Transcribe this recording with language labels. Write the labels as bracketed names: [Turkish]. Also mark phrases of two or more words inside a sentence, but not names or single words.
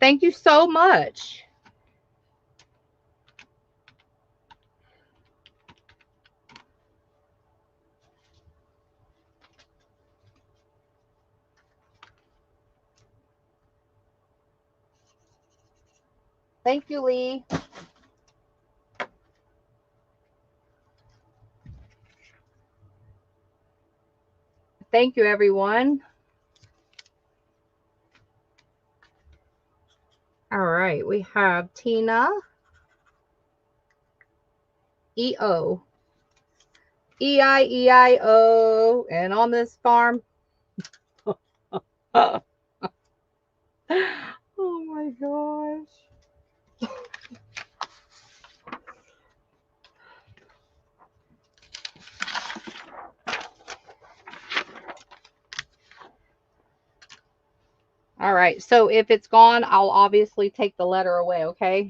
[English] Thank you so much. Thank you, Lee. Thank you, everyone. All right, we have Tina. E-O. E-I-E-I-O. And on this farm. Oh my gosh. All right, so if it's gone, I'll obviously take the letter away, okay?